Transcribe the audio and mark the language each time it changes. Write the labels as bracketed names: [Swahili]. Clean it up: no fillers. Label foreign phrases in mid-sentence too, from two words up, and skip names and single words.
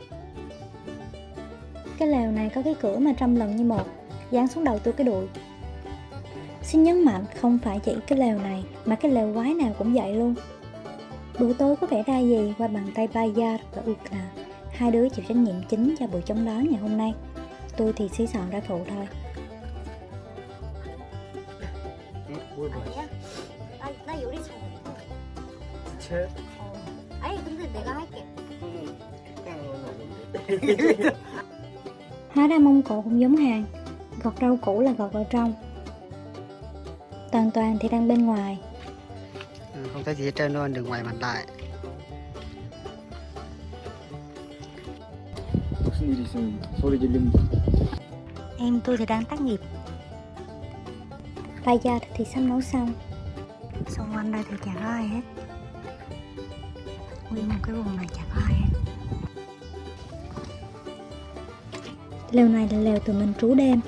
[Vietnamese] Cái lều này có cái cửa mà 100 lần như một, dán xuống đầu tôi cái đùi. Xin nhấn mạnh không phải chỉ cái lều này, mà cái lều quái nào cũng vậy luôn. Bữa tối có vẻ ra gì qua bàn tay Bayard và Ukna, hai đứa chịu trách nhiệm chính cho buổi chống đói ngày hôm nay. Tôi thì xí xọn ra phụ thôi. [Korean] 아니야? 나 요리 잘해. 채? 아니 근데 내가 할게. [Vietnamese] Hóa ra Mông Cổ cũng giống Hàn, gọt rau củ là gọt vào trong. Toàn thì đang bên ngoài. Không thấy gì hết trơn luôn, đừng ngoài mặt lại. [Korean] 무슨 일 있으면 소리 지르면 [Vietnamese] Em tôi thì đang tác nghiệp. Bayard thì sắp nấu xong. Xung quanh đây thì chẳng có ai hết. Nguyên một cái vùng này chẳng có ai hết. Lều này là lều tụi mình trú đêm.